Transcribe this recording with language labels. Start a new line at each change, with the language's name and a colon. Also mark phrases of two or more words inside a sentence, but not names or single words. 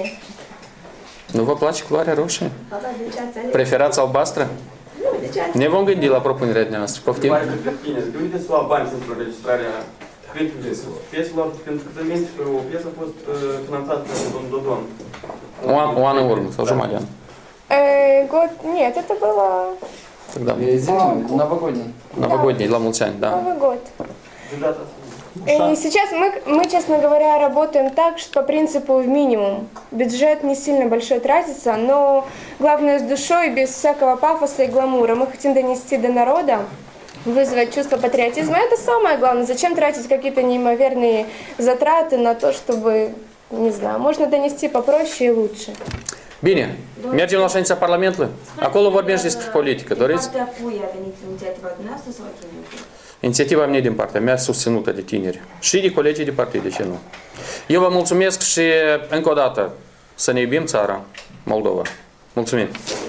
Romanian: Nu vă place culoarea roșie? Da, de ce ați ales? Preferați albastră? Nu, de ce ați Ne vom gândi la propunerea noastră. Poftim? De unde să lua bani pentru înregistrarea pieselor? Pentru că zăminte că o piesă a fost finanțată de domnul Dodon. Un an în urmă, sau jumătate de an.
Russian: Год... Нет, это было... Тогда. Новогодний. Новогодний,
Romanian: la mulți ani, da.
Russian: Новый год. И сейчас мы, честно говоря, работаем так, что по принципу в минимум. Бюджет не сильно большой тратится, но главное с душой, без всякого пафоса и гламура. Мы хотим донести до народа, вызвать чувство патриотизма. Это самое главное. Зачем тратить какие-то неимоверные затраты на то, чтобы, не знаю, можно dонести pопроще и лучше.
Romanian: Bine, mergem la ședința Parlamentului. Acolo vorbim și despre politică. Doriți? Din partea cui a venit inițiativa dumneavoastră sau a cine? Inițiativa mea din partea mea, susținută de tineri și de colegii de partid, de ce nu. Eu vă mulțumesc și încă o dată să ne iubim țara, Moldova.